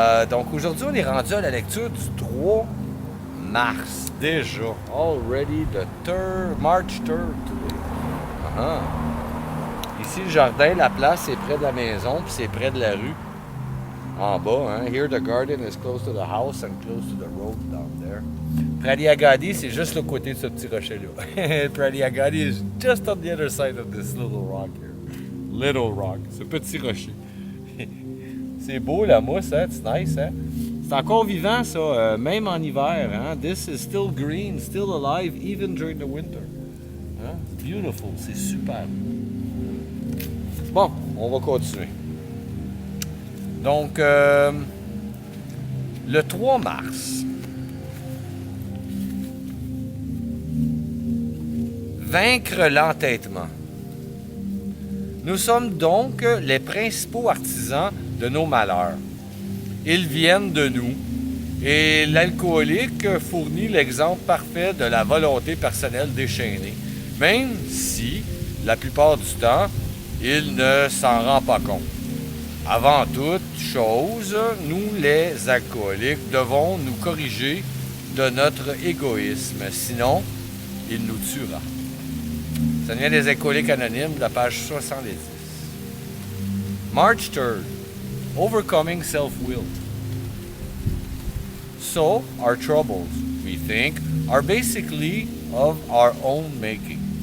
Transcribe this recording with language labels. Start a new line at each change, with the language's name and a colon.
French: Donc aujourd'hui, on est rendu à la lecture du 3 mars. Déjà.
English: Already the March 3rd today.
French: Ici, le jardin, la place est près de la maison, puis c'est près de la rue. En bas, hein.
English: Here the garden is close to the house and close to the road down there.
French: Prairie Agadi, c'est juste le côté de ce petit rocher-là.
English: Prairie Agadi is just on the other side of this little rock here. Little rock,
French: ce petit rocher. C'est beau la mousse, hein?
English: It's nice,
French: hein? C'est encore vivant, ça, même en hiver, hein?
English: This is still green, still alive, even during the winter.
French: Hein?
English: It's beautiful,
French: c'est super. Bon, on va continuer. Donc, le 3 mars, vaincre l'entêtement. Nous sommes donc les principaux artisans de nos malheurs. Ils viennent de nous, et l'alcoolique fournit l'exemple parfait de la volonté personnelle déchaînée, même si, la plupart du temps, il ne s'en rend pas compte. Avant toute chose, nous les alcooliques devons nous corriger de notre égoïsme, sinon il nous tuera. Ça vient des Alcooliques Anonymes, de la page 70.
English: March 3rd, overcoming self-will. So, our troubles, we think, are basically of our own making.